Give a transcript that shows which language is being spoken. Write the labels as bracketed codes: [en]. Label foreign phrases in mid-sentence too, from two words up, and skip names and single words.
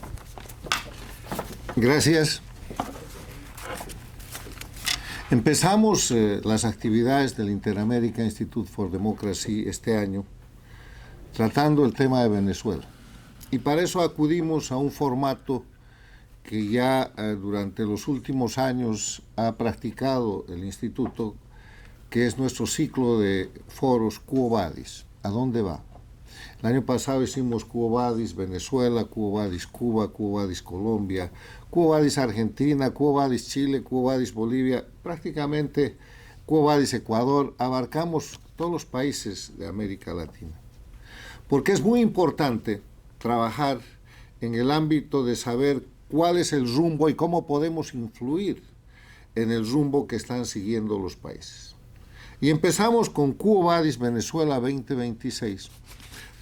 [es] Gracias. Empezamos las actividades del Inter-American Institute for Democracy este año tratando el tema de Venezuela. Y para eso acudimos a un formato que ya durante los últimos años ha practicado el Instituto, que es nuestro ciclo de foros Quo Vadis. ¿A dónde va? El año pasado hicimos Quo Vadis Venezuela, Quo Vadis Cuba, Quo Vadis Colombia, Quo Vadis Argentina, Quo Vadis Chile, Quo Vadis Bolivia, prácticamente Quo Vadis Ecuador. Abarcamos todos los países de América Latina. Porque es muy importante trabajar en el ámbito de saber cuál es el rumbo y cómo podemos influir en el rumbo que están siguiendo los países. Y empezamos con Quo Vadis Venezuela 2026,